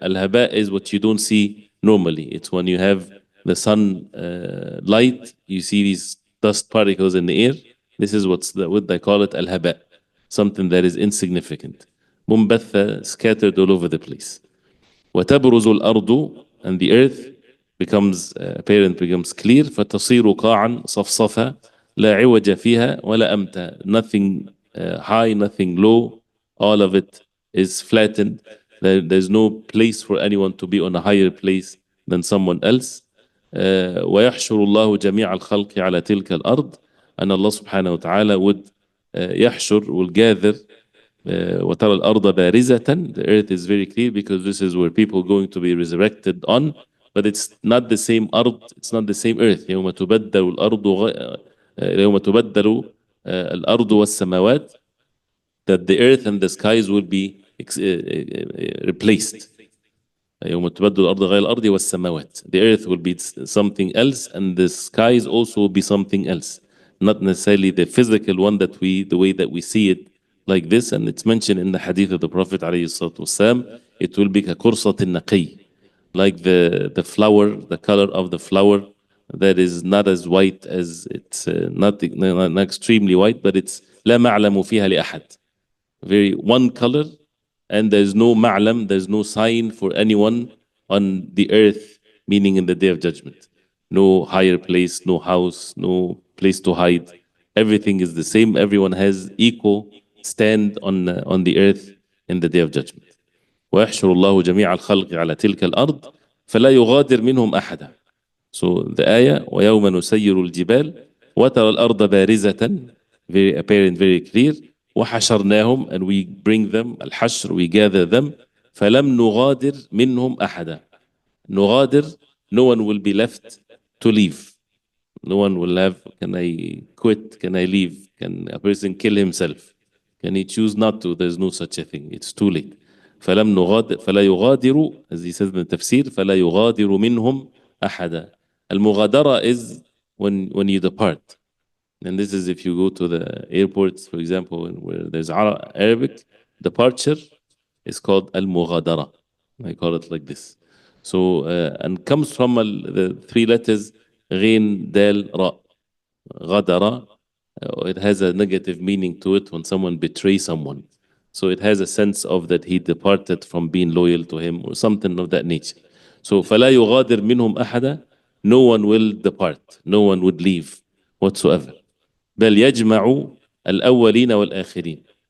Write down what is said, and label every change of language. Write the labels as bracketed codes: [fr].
[en] Al-haba is what you don't see normally. It's when you have the sun light, you see these dust particles in the air. This is what they call it, al-haba, something that is insignificant. Mumbatha, scattered all over the place. [ar] وتبرز الأرض, [en] and the earth becomes apparent, becomes clear. [ar] فتصير قاعا صفصفا لا عوج فيها ولا أمتا. [en] Nothing high, nothing low. All of it is flattened. There's no place for anyone to be on a higher place than someone else. [ar] ويحشر الله جميع الخلق على تلك الأرض. [en] And Allah subhanahu wa ta'ala would [ar] يحشر, [en] will gather. [ar] وترى الأرض بارزة. [en] The earth is very clear because this is where people are going to be resurrected on. But it's not the same [ar] أرض, [en] it's not the same earth. [ar] يوم تبدل الأرض يوم تبدل الأرض والسماوات, [en] that the earth and the skies will be replaced. [ar] يوم تبدل الأرض غير الأرض والسماوات. [en] The earth will be something else and the skies also will be something else. Not necessarily the physical one the way that we see it like this. And it's mentioned in the hadith of the Prophet [ar] عليه الصلاة والسلام, [en] it will be [ar] كقرصة النقي, [en] like the flower, the color of the flower that is not as white as it's not extremely white, but it's [ar] لا معلم فيها لأحد. [en] Very one color, and there's no ma'lam, there's no sign for anyone on the earth, meaning in the Day of Judgment. No higher place, no house, no place to hide. Everything is the same. Everyone has equal stand on the earth in the Day of Judgment. [ar] ويحشر الله جميع الخلق على تلك الأرض فلا يغادر منهم أحدا. [en] So the ayah, [ar] ويوم نسير الجبال وترى الأرض بارزة, [en] very apparent, very clear. [ar] وحشرناهم, [en] and we bring them, [ar] الحشر, [en] we gather them. [ar] فلم نغادر منهم أحدا. نغادر, [en] no one will be left to leave. No one will have, can I quit, can I leave, can a person kill himself, can he choose not to? There's no such a thing, it's too late. [ar] فلم نغادر فلا يغادر, [en] as he says in the tafsir, [ar] فلا يغادر منهم أحدا. المغادرة [en] is when you depart. And this is if you go to the airports, for example, where there's Arabic, departure is called al-mughadara. I call it like this. So, and comes from the three letters, ghin, dal, ra. Ghadara, it has a negative meaning to it when someone betrays someone. So it has a sense of that he departed from being loyal to him or something of that nature. So [ar] فلا يغادر منهم أحدا, [en] no one will depart, no one would leave whatsoever. [ar] بل يجمع الأولين والآخرين.